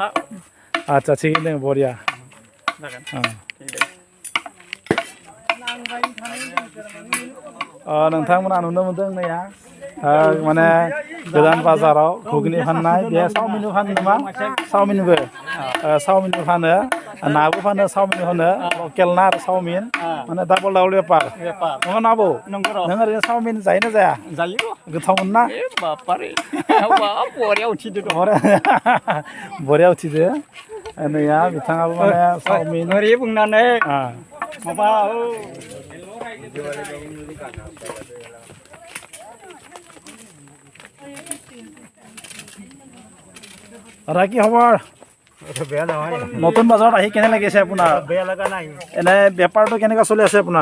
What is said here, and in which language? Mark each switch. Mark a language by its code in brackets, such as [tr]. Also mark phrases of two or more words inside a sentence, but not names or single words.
[brx] आदसा थिगैनो दङ बरिया नोंथांमोना नुनो मोनदों नैया माने गोदान बाजाराव घुगनि फाननाय बे चावमिनबो फानो नामा चावमिनबो फानो नाबो फानो चावमिन फानो लकेल ना आरो चावमिन माने डाबल बेपार नङा ना आबौ नों ओरैनो चावमिन जायोना जाया जायो गोथावमोन ना बरिया उथिदो नैया बिथाङाबो माने चावमिन ओरै बुंनानै माबा [as] কি খবৰ বেয়া নহয় নতুন বজাৰত আহি কেনে লাগিছে আপোনাৰ বেয়া লগা নাই এনে বেপাৰটো কেনেকুৱা চলি আছে আপোনাৰ